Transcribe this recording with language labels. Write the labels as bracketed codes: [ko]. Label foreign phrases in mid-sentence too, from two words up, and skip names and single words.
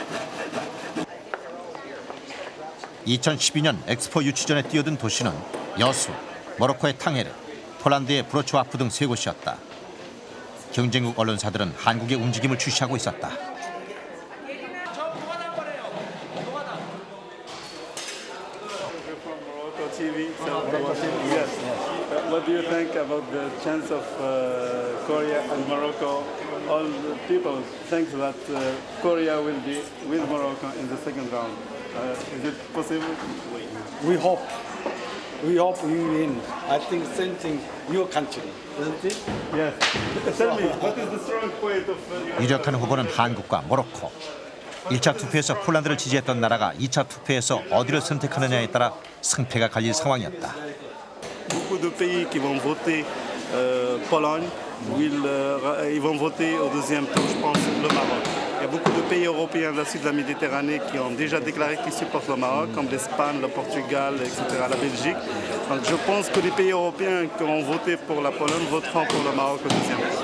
[ko] 2012년 엑스포 유치전에 뛰어든 도시는 여수, 모로코의 탕헤르, 폴란드의 브로츠와프 등 세 곳이었다. 경쟁국 언론사들은 한국의 움직임을 주시하고 있었다. [en] TV. Yes. What do you think about the chance of Korea and Morocco? All the people think that Korea will be with Morocco in the second round. Is it possible? We hope. We hope we win. I think same thing. Your country, isn't it? Yes. Tell me, what is the strong point of [ko] 유력한 후보는 한국과 모로코. 1차 투표에서 폴란드를 지지했던 나라가 2차 투표에서 어디를 선택하느냐에 따라 승패가 갈릴 상황이었다. [fr] Beaucoup de pays qui vont voter Pologne, ils vont voter au deuxième tour, je pense, le Maroc. Il y a beaucoup de pays européens de la Sud de la Méditerranée qui ont déjà déclaré qu'ils supportent le Maroc, comme l'Espagne, le Portugal, etc., la Belgique. Donc je pense que les pays européens qui ont voté pour la Pologne voteront pour le Maroc au deuxième tour.